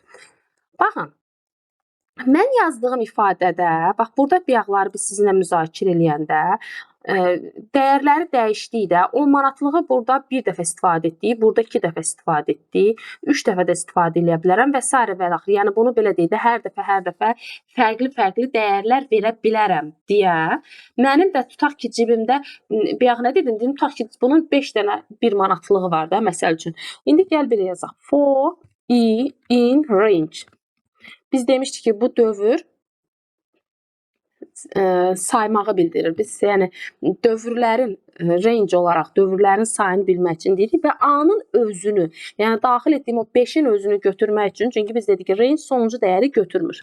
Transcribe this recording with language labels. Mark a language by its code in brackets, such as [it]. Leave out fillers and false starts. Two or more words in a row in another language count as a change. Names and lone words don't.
[az] Baxın, mən yazdığım ifadədə, bax burada bayaqları biz sizinlə müzakirə eləyəndə dəyərləri dəyişdikdə 10 manatlığı burada bir dəfə istifadə etdik, burada 2 dəfə istifadə etdik, 3 dəfə də istifadə edə bilərəm və s. və axır. Yəni bunu belə deyək də hər dəfə fərqli dəyərlər verə bilərəm deyə mənim də tutaq ki, cibimdə bayaq nə dedim? Dedim tutaq ki, bunun 5 dənə 1 manatlığı var da, məsəl üçün. İndi gəl belə yazaq. [en] For in range. [az] Biz demişdik ki, bu dövr saymağı bildirir. Biz yəni dövrlərin range olaraq dövrlərin sayını bilmək üçün deyirik və A-nın özünü, yəni daxil etdiyim o 5-in özünü götürmək üçün, çünki biz dedik ki, range sonuncu dəyəri götürmür.